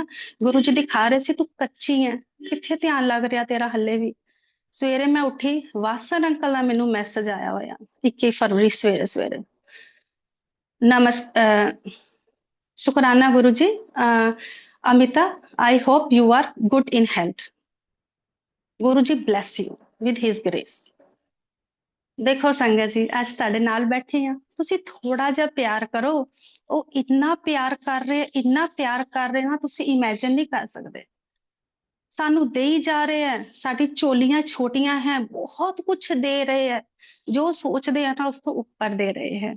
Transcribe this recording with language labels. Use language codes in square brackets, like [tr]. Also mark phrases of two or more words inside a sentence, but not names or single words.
[pa] ਗੁਰੂ ਜੀ ਦਿਖਾ ਰਹੇ ਸੀ ਤੂੰ ਕੱਚੀ ਹੈ, ਕਿੱਥੇ ਧਿਆਨ ਲੱਗ ਰਿਹਾ ਤੇਰਾ ਹੱਲੇ ਵੀ। ਸਵੇਰੇ ਮੈਂ ਉੱਠੀ, ਵਾਸਨ ਅੰਕਲ ਦਾ ਮੈਨੂੰ ਮੈਸੇਜ ਆਇਆ ਹੋਇਆ 21 ਫਰਵਰੀ ਸਵੇਰੇ। ਸ਼ੁਕਰਾਨਾ ਗੁਰੂ ਜੀ। ਅਮਿਤਾ, [en] I hope you are good in health. [pa] ਗੁਰੂ ਜੀ [en] bless you with his grace. [pa] ਦੇਖੋ ਸੰਗਤ ਜੀ, ਅੱਜ ਤੁਹਾਡੇ ਨਾਲ ਬੈਠੇ ਆ, ਤੁਸੀਂ ਥੋੜਾ ਜਿਹਾ ਪਿਆਰ ਕਰੋ। ਉਹ ਇੰਨਾ ਪਿਆਰ ਕਰ ਰਹੇ ਨਾ, ਤੁਸੀਂ ਇਮੇਜਿਨ ਨਹੀਂ ਕਰ ਸਕਦੇ। ਸਾਨੂੰ ਦੇਈ ਜਾ ਰਹੇ ਹੈ, ਸਾਡੀ ਝੋਲੀਆਂ ਛੋਟੀਆਂ ਹੈ, ਬਹੁਤ ਕੁਝ ਦੇ ਰਹੇ ਹੈ, ਜੋ ਸੋਚਦੇ ਆ ਨਾ ਉਸ ਤੋਂ ਉੱਪਰ ਦੇ ਰਹੇ ਹੈ।